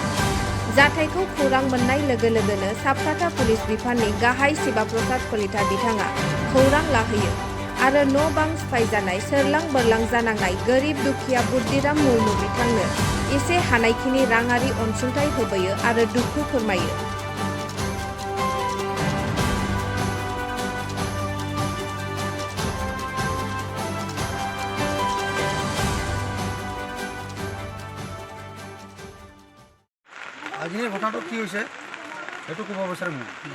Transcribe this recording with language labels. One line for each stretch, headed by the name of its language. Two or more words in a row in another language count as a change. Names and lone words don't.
Bodo: जाथायखौ खौरां मोननाय लोगो लोगोनो साबकाथा पुलिस बिफाननि गाहाय शिबा प्रसाद कलिता बिथाङा खौरां लाहैयो आरो न'-बां सिफायजानाय सोरलां बोरलां जानांनाय गोरिब दुखिया बुद्दिराम मुर्मु बिथांनो एसे हानायखिनि राङारि अनसुंथाइ होबोयो आरो दुखु फोरमायो।
Assamese: আজি ঘটনাটো কি হৈছে সেইটো ক'ব বিচাৰিম মই।